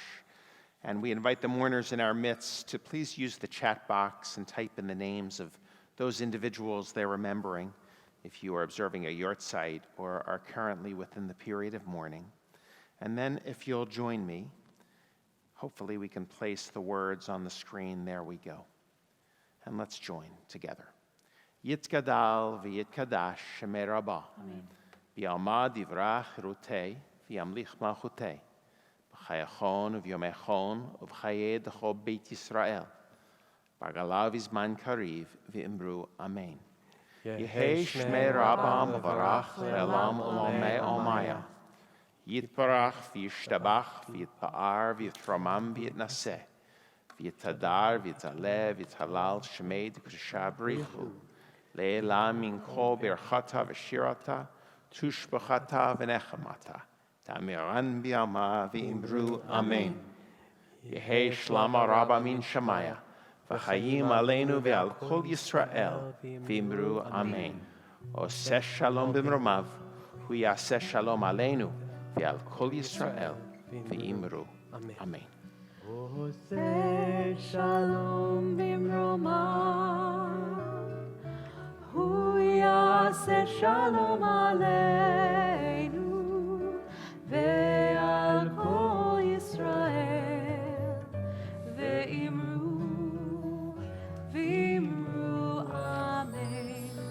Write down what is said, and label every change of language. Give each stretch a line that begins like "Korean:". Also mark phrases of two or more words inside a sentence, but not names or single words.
English: And we invite the mourners in our midst to please use the chat box and type in the names of those individuals they're remembering if you are observing a yahrzeit or are currently within the period of mourning. And then if you'll join me, hopefully we can place the words on the screen. There we go. And let's join together.
Aramaic: יתגדל ויתקדש שמיה רבא. בעלמא די ברא כרעותיה וימליך מלכותיה. בחייכון וביומיכון ובחיי דכל בית ישראל. בעגלא ובזמן קריב ואמרו אמן. יהא שמיה רבא מברך לעלם ולעלמי עלמיא. יתברך וישתבח ויתפאר ויתרומם ויתנשא. ויתהדר ויתעלה ויתהלל שמיה דקודשא בריך הוא. לעלא מן כל ברכתא ושירתא תשבחתא ונחמתא. דאמירן בעלמא ואמרו אמן. יהא שלמא רבא מן שמיא. וחיים עלינו ועל כל ישראל ואמרו אמן.
Hebrew: עושה שלום במרומיו הוא יעשה שלום עלינו ועל כל ישראל ואמרו אמן. Oseh שלום במרומיו, הוא יעשה שלום עלינו, ועל כל ישראל, ואמרו אמן.